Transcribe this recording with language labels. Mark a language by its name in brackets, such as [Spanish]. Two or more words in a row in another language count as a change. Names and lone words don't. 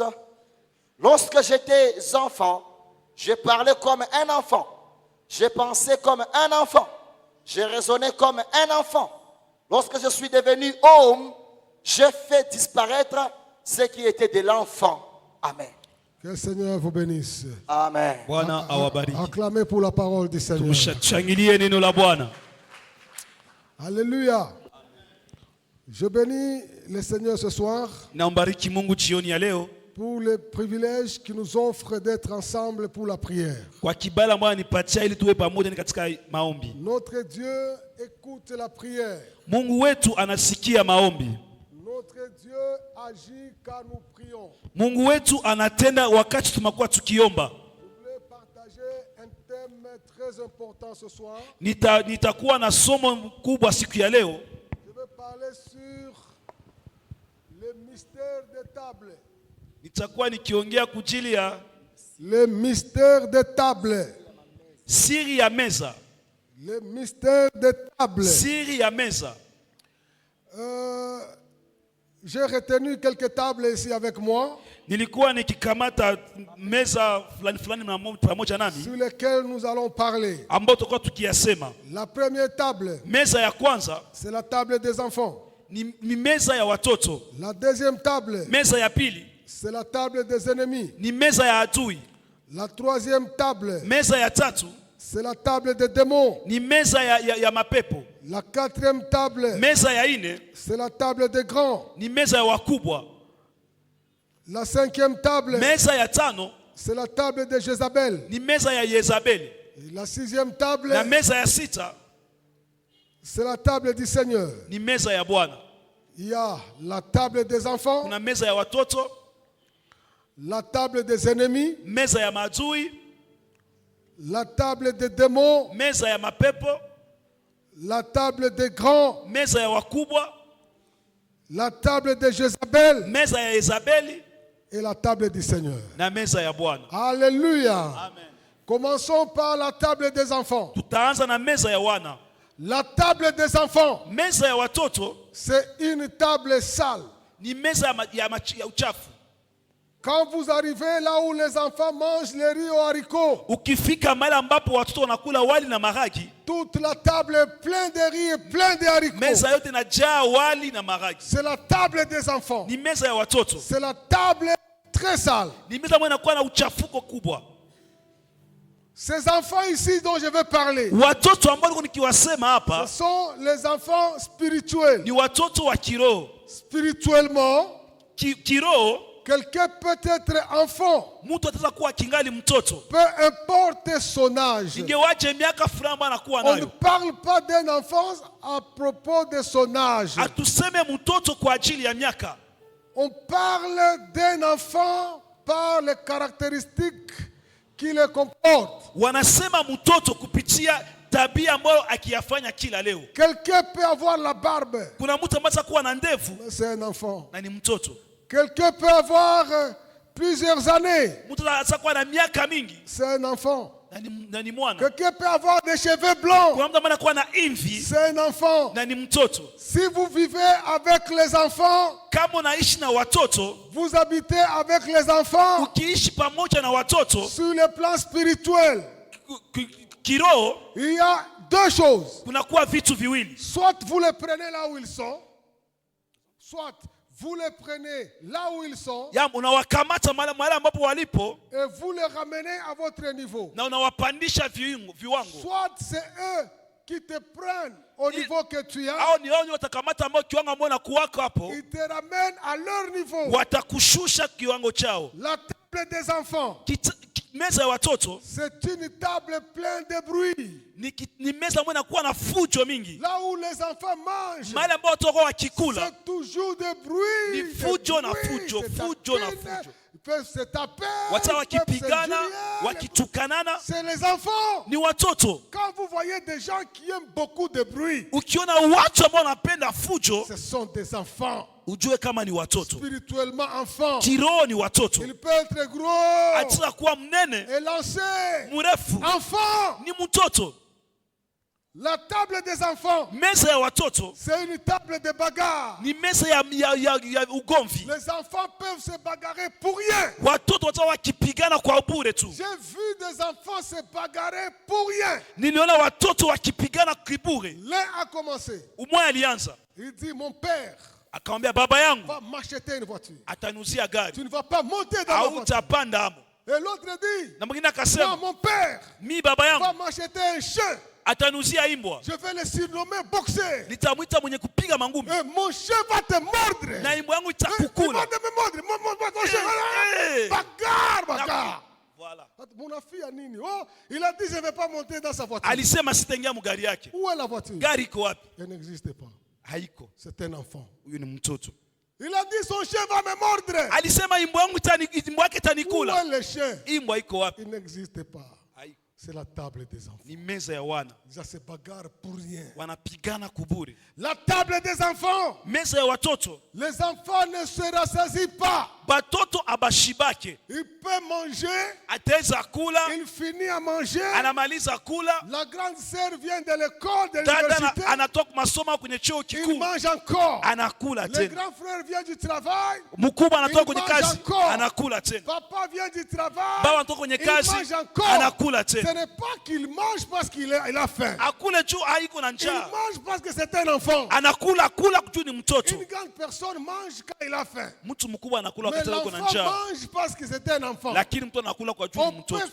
[French] Lorsque j'étais enfant, je parlais comme un enfant. Je pensais comme un enfant. Je raisonnais comme un enfant. Lorsque je suis devenu homme, j'ai fait disparaître ce qui était de l'enfant. Amen. Que le Seigneur vous bénisse. Amen. [Swahili] Bwana awabariki. [French] Acclamez pour la parole du Seigneur. [Swahili] Tumshangilie neno la Bwana. [French] Alléluia. Je bénis le Seigneur ce soir [Swahili] Naombariki Mungu jioni ya leo [French] pour le privilège qu'il nous offre d'être ensemble pour la prière. [Swahili] kwa kibali ambayo anipatia ili tuwe pamoja katika maombi. [French] Notre Dieu écoute la prière. [Swahili] Mungu wetu anasikia maombi. [French] Notre Dieu agit quand nous prions. [Swahili] Mungu wetu anatenda wakati tunakuwa tukiomba. [French] Je voulais partager un thème très important ce soir. [Swahili] Nitakuwa na somo kubwa siku ya leo. [French] Je vais parler sur le mystère des tables. [Swahili] Nitakuwa nikiongea kujili ya [French] le mystère des tables. [Swahili] Siri ya meza. [French] Le mystère des tables. [Swahili] Siri ya meza. [French] J'ai retenu quelques tables ici avec moi. [Swahili] Nilikuwa nikikamata meza fulani pamoja nami. [French] Sur lesquelles nous allons parler. [Swahili] Ambao tutakuwa tukiyasema. [French] La première table. [Swahili] Meza ya kwanza. [French] C'est la table des enfants. [Swahili] Ni meza ya watoto. [French] La deuxième table. [Swahili] Meza ya pili. [French] C'est la table des ennemis. [Swahili] Ni meza ya adui. [French] La troisième table. [Swahili] Meza ya tatu. [French] C'est la table des démons. [Swahili] Ni meza ya mapepo. [French] La quatrième table. [Swahili] Meza ya ine. [French] C'est la table des grands. [Swahili] Ni meza ya wakubwa. [French] La cinquième table. [Swahili] Meza ya tano. [French] C'est la table de Jézabel. [Swahili] Ni meza ya Yezabeli. [French] Et la sixième table. [Swahili] Na meza ya sita. [French] C'est la table du Seigneur. [Swahili] Ni meza ya Bwana. [French] Il y a la table des enfants. [Swahili] Kuna meza ya watoto. [French] La table des ennemis. [Swahili] Meza ya maadui. [French] La table des démons. [Swahili] Meza ya mapepo. [French] La table des grands. [Swahili] Meza ya wakubwa. [French] La table de Jézabel. [Swahili] Meza ya Yezabeli. [French] Et la table du Seigneur. [Swahili] Na meza ya Bwana. [French] Alléluia. Amen. Commençons par la table des enfants. [Swahili] Tutaanza na meza ya wana. [French] La table des enfants. [Swahili] Meza ya watoto. [French] C'est une table sale. [Swahili] Ni meza ya uchafu. [French] Quand vous arrivez là où les enfants mangent les riz aux haricots, [Swahili] ukifika mahali ambapo watoto wanakula wali na maragi, [French] toute la table est pleine de riz et pleine de haricots. [Swahili] Meza yote inajaa wali na maragi. [French] C'est la table des enfants. [Swahili] Ni meza ya watoto. [French] C'est la table très sale. [Swahili] Ni meza ambayo inakuwa na uchafuko kubwa. [French] Ces enfants ici dont je vais parler, [Swahili] watoto ambao nikiwasema hapa, [French] ce sont les enfants spirituels. [Swahili] Ni watoto wa kiroho. [French] Spirituellement, [Swahili] kiroho, [French] quelqu'un peut être enfant. [Swahili] Mtu ataweza kuwa kingali mtoto. [French] Peu importe son âge. [Swahili] Ingewaje miaka fulani ambayo anakuwa [French] On [Swahili] nayo. [French] ne parle pas d'un enfant à propos de son âge. [Swahili] Atuseme mtoto kwa ajili ya miaka. [French] On parle d'un enfant par les caractéristiques qui le comportent. [Swahili] Wanasema mtoto kupitia tabia ambayo akiyafanya kila leo. [French] Quelqu'un peut avoir la barbe. [Swahili] Kuna mtu ambaye atakuwa na ndevu. [French] C'est un enfant. [Swahili] Na ni mtoto. [French] Quelqu'un peut avoir plusieurs années. [Swahili] Mtu atakuwa na miaka mingi. [French] C'est un enfant. [Swahili] Na ni mwana. [French] Quelqu'un peut avoir des cheveux blancs. [Swahili] Kuna mtu ambaye anakuwa na imvi. [French] C'est un enfant. [Swahili] Na ni mtoto. [French] Si vous vivez avec les enfants, [Swahili] kama unaishi na watoto, [French] vous habitez avec les enfants, [Swahili] ukiishi pamoja na watoto, [French] sur le plan spirituel, [Swahili] kiroho, [French] il y a deux choses. [Swahili] Kunakuwa vitu viwili. [French] Soit vous les prenez là où ils sont, soit vous les prenez là où ils sont [Swahili] ya unawakamata mahali ambapo walipo [French] et vous les ramenez à votre niveau. [Swahili] na unawapandisha viwango. [French] Soit c'est eux qui te prennent au niveau que tu as, [Swahili] Au ni wao watakamata ambao kiwango ambao nakuwako hapo, [French] ils te ramènent à leur niveau. [Swahili] watakushusha kiwango chao. [French] La table des enfants, [Swahili] Meza ya watoto [French] c'est une table pleine de bruit. [Swahili] ni meza ambayo inakuwa na fujo mingi. [French] Là où les enfants mangent, [Swahili] Mahali ambao watoto wako wakikula [French] c'est toujours de bruit. [Swahili] ni fujo na fujo, fujo na fujo. [French] Ils peuvent se taper, [Swahili] Wata [French] ils peuvent se [Swahili] wakipigana, [French] jurer. [Swahili] wakitukanana, [French] C'est les enfants. [Swahili] ni watoto. [French] Quand vous voyez des gens qui aiment beaucoup de bruit, [Swahili] Ukiona watu ambao wanapenda fujo, [French] ce sont des enfants. [Swahili] ujue kama ni watoto. [French] Spirituellement enfants. [Swahili] Kiroho ni watoto. [French] Il peut être gros [Swahili] Atisa kuwa mnene, [French] et lancé. [Swahili] mrefu, [French] Enfant. [Swahili] ni mtoto. [French] La table des enfants, [Swahili] Meza ya watoto [French] c'est une table de bagarre. [Swahili] ni meza ya ugomvi. [French] Les enfants peuvent se bagarrer pour rien. [Swahili] Watoto watawa wakipigana kwa bure tu. [French] J'ai vu des enfants se bagarrer pour rien. [Swahili] Niliona watoto wakipigana kibure. [French] L'un a commencé. [Swahili] Umoja alianza [French] Il dit, mon père [Swahili] akamwambia baba yangu [French] va m'acheter une voiture. [Swahili] atanuzia gari, [French] Tu ne vas pas monter dans la voiture. [Swahili] hautapanda amo. [French] Et l'autre dit, [Swahili] Na mwingine [French] non, [Swahili] akasema [French] mon père [Swahili] mi baba [French] va [Swahili] yangu [French] m'acheter un chien. [Swahili] atanuzia imbwa, [French] Je vais le surnommer boxer. [Swahili] nitamwita mwenye kupiga mangumi [French] Et mon chien va te mordre. [Swahili] na imbwa yangu [French] Il va [Swahili] itakukula. [French] te mordre. Mon chien. Eh. Bagarre, bagarre. Voilà. Mon fille a nini? Oh, il a dit, je ne vais pas monter dans sa voiture. [Swahili] Alisema sitaingia mgari yake. [French] Où est la voiture? [Swahili] Gari iko wapi? [French] Elle n'existe pas. [Swahili] Haiko. [French] C'est un enfant. [Swahili] Huyu ni mtoto. [French] Il a dit, son chien va me mordre. [Swahili] Alisema imbwa yake [French] Où est [Swahili] itanikula. [French] le chien? [Swahili] Imbwa iko wapi? [French] Il n'existe pas. [Swahili] Haiko. [French] C'est la table des enfants. [Swahili] Ni meza ya wana. [French] Ils se bagarrent pour rien. [Swahili] Wanapigana kubure. [French] La table des enfants. [Swahili] Meza ya watoto. [French] Les enfants ne se rassasient pas. [Swahili] Batoto abashibake. [French] Il peut manger. [Swahili] Ataweza kula, [French] Il finit à manger. [Swahili] anamaliza kula. [French] La grande sœur vient de l'école, de [Swahili] Dada [French] l'université. [Swahili] anatoka masomo kwenye chuo [French] Il [Swahili] kikuu, [French] mange encore. [Swahili] anakula [French] Le [Swahili] tena. [French] grand frère vient du travail. [Swahili] Mkubwa anatoka [French] Il [Swahili] kwenye [French] mange [Swahili] kazi, [French] encore. [Swahili] anakula tena. [French] Papa vient du travail. [Swahili] Baba anatoka kwenye [French] Il [Swahili] kazi, [French] mange encore. [Swahili] anakula [French] Ce [Swahili] tena. [French] n'est pas qu'il mange parce qu'il a faim. [Swahili] Akule juu haiko na [French] Il [Swahili] njaa, [French] mange parce que c'est un enfant. [Swahili] anakula kula juu ni mtoto. [French] Une grande personne mange quand il a faim. [Swahili] Mtu mkubwa anakula [French] Mais [Swahili] wakati yuko na [French] l'enfant [Swahili] njaa, [French] mange parce que c'est un enfant. [Swahili] lakini mtu anakula kwa juu [French] On [Swahili] ni [French] peut [Swahili] mtoto.